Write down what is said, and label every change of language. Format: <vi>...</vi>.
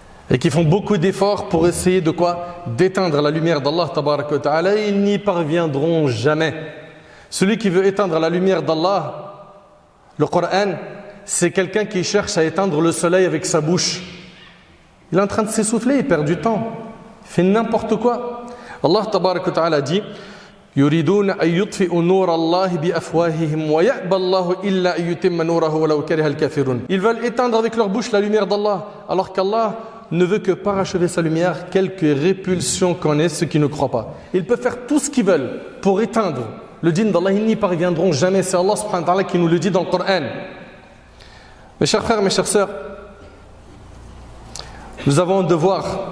<fr>Et qui font beaucoup d'efforts pour essayer de quoi? D'éteindre la lumière d'Allah tabaraka wa ta'ala, et ils n'y parviendront jamais. Celui qui veut éteindre la lumière d'Allah, le Coran, c'est quelqu'un qui cherche à éteindre le soleil avec sa bouche. Il est en train de s'essouffler, il perd du temps, il fait n'importe quoi. Allah tabaraka wa ta'ala dit:</fr> <ar>يريدون أن يطفئوا نور الله بأفواههم ويأبى الله إلا أن يتم نوره ولو كره الكافرون.</ar> <fr>Ils veulent éteindre avec leur bouche la lumière d'Allah, alors qu'Allah ne veut que parachever sa lumière, quelque répulsion qu'en ait ceux qui ne croient pas. Ils peuvent faire tout ce qu'ils veulent pour éteindre le dîn d'Allah, ils n'y parviendront jamais. C'est Allah subhanahu wa ta'ala qui nous le dit dans le Coran. Mes chers frères, mes chères sœurs, nous avons un devoir.</fr>